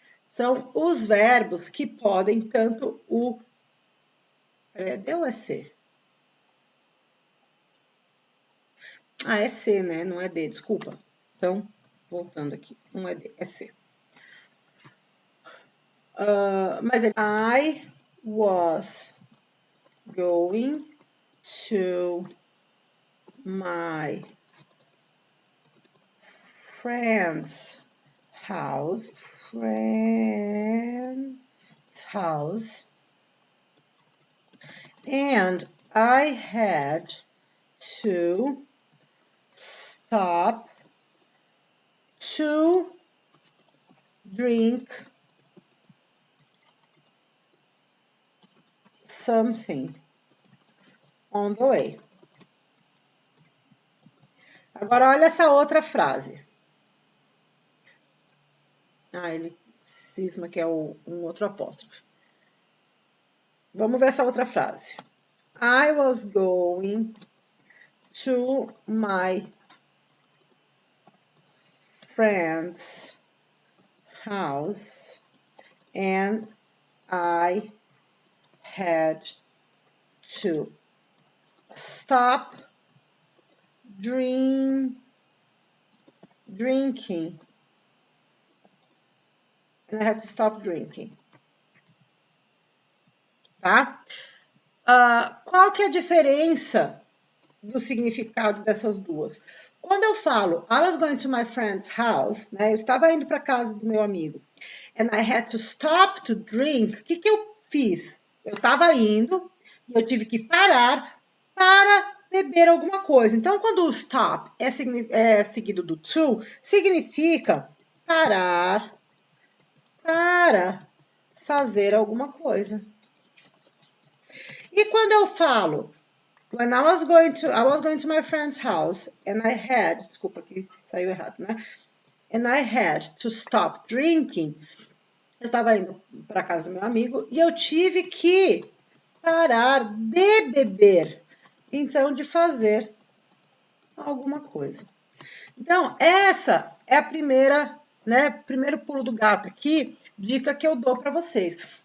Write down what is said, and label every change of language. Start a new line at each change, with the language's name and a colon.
Portuguese: São os verbos que podem tanto o... É D ou é C? Ah, é C, né? Não é D, desculpa. Então, voltando aqui, não é D, é C.
English: Mas I was going to my friend's house, and I had to stop to drink something on the way.
Portuguese: Agora, olha essa outra frase. Ah, ele cisma que é um outro apóstrofe. Vamos ver essa outra frase.
English: I was going to my friend's house and I had to stop drinking and I had to stop drinking.
Portuguese: Tá? Qual que é a diferença do significado dessas duas? Quando eu falo,
English: I was going to my friend's house,
Portuguese: né? Eu estava indo para casa do meu amigo,
English: and I had to stop to drink.
Portuguese: O que eu fiz? Eu estava indo e eu tive que parar para beber alguma coisa. Então, quando o stop é seguido do to, significa parar para fazer alguma coisa. E quando eu falo,
English: when I was going to my friend's house and I had,
Portuguese: desculpa que saiu errado, né?
English: And I had to stop drinking.
Portuguese: Eu estava indo para casa do meu amigo e eu tive que parar de beber, então de fazer alguma coisa. Então, essa é a primeira, né, primeiro pulo do gato aqui, dica que eu dou para vocês.